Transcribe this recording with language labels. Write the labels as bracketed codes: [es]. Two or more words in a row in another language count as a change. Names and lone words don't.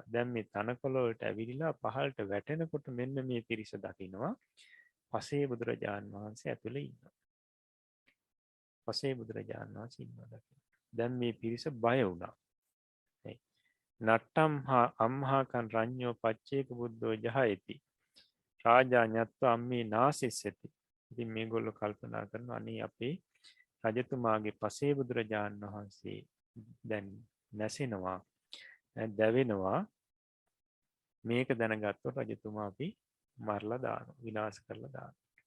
[si] දැන් මේ තනකොළ වලට ඇවිලිලා පහළට වැටෙනකොට මෙන්න මේ පිරිස දකිනවා පසේ බුදුරජාණන් වහන්සේ ඇතුලේ ඉන්නවා. පසේ බුදුරජාණන් වහන්සේ ඉන්නවා දකිනවා. දැන් මේ පිරිස බය වුණා. [pi] නට්ටම් හා අම්හාකන් රඤ්ඤෝ පච්චේක බුද්ධෝ ජහයති. රාජා ඤත්වා අම්මේ නාසිස්සති. [si] ඉතින් මේගොල්ලෝ කල්පනා කරනවා අනේ අපේ රජතුමාගේ පසේ බුදුරජාණන් වහන්සේ දැන් නැසෙනවා, දැවෙනවා. මේක දැනගත්තොත් රජතුමා අපි මරලා දානවා, විනාශ කරලා දානවා.